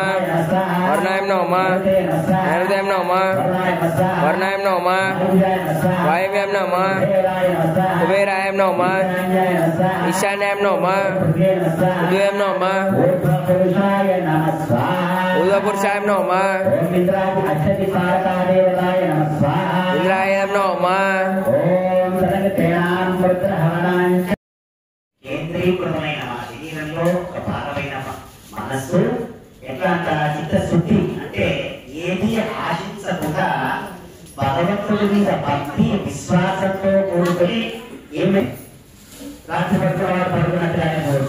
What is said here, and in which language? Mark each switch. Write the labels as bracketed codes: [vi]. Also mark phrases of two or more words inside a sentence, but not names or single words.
[sa] वर्णाय नमः नैवेद्याय नमः वर्णाय नमः वायव्याय नमः कुबेराय नमः ईशान्याय नमः उदयाय नमः उदयपुरुषाय नमः इंद्राय नमः [te] కేంద్రీకృతమైన శరీరంలో ఒక భాగమైన మనస్సు ఎట్లా చిత్తశుద్ధి అంటే ఏది ఆశించకుండా భగవంతుడి మీద భక్తి విశ్వాసంతో కూడుకొని ఏమి రాత్రి పడుకున్నట్టుగానే పోవచ్చు.